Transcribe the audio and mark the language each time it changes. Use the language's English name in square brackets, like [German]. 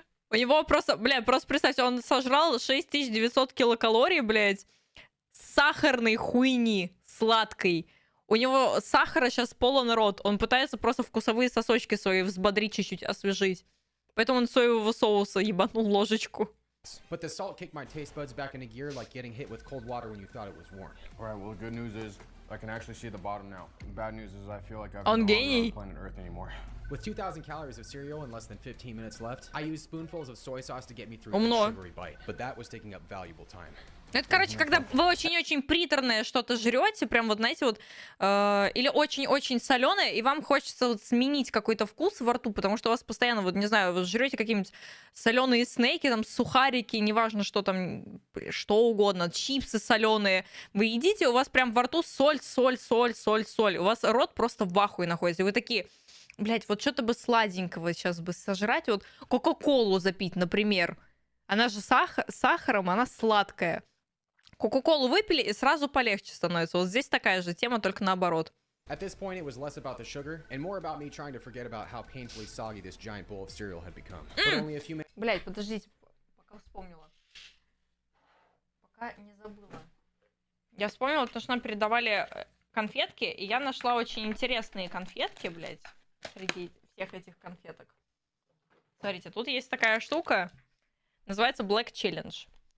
[Russian] У него просто, блядь, просто представьте, он сожрал 6900 килокалорий, блядь, сахарной хуйни, сладкой. У него сахара сейчас полон рот. Он пытается просто вкусовые сосочки свои взбодрить чуть-чуть, освежить. Поэтому он соевого соуса ебанул ложечку. [English] but the salt kicked my taste buds back into gear like getting hit with cold water when you thought it was warm. All right, well, the good news is I can actually see the bottom now. The bad news is I feel like I've [Russian] Он [English] no longer on [Russian] гений. [English] planet Earth anymore. With 2,000 calories of cereal and less than 15 minutes left, I used spoonfuls of soy sauce to get me through [Russian] Умно. [English] the sugary bite, but that was taking up valuable time. [Russian] Ну, это, короче, когда вы очень-очень приторное что-то жрете, прям вот, знаете, вот, или очень-очень соленое, и вам хочется вот сменить какой-то вкус во рту, потому что у вас постоянно, вот, не знаю, вы жрете какие-нибудь соленые снеки, там, сухарики, неважно, что там, что угодно, чипсы соленые, вы едите, у вас прям во рту соль, соль, соль, соль, соль, у вас рот просто в ахуе находится, и вы такие, блядь, вот что-то бы сладенького сейчас бы сожрать, вот кока-колу запить, например, она же сахаром, она сладкая. Кока-колу выпили, и сразу полегче становится. Вот здесь такая же тема, только наоборот. [English] At this point, it was less about the sugar and more about me trying to forget about how painfully soggy this giant bowl of cereal had become. But only a few minutes [Russian] Блять, подождите, пока вспомнила. Пока не забыла. Я вспомнила, потому что нам передавали конфетки, и я нашла очень интересные конфетки, блять, среди всех этих конфеток. Смотрите, тут есть такая штука, называется Black Challenge.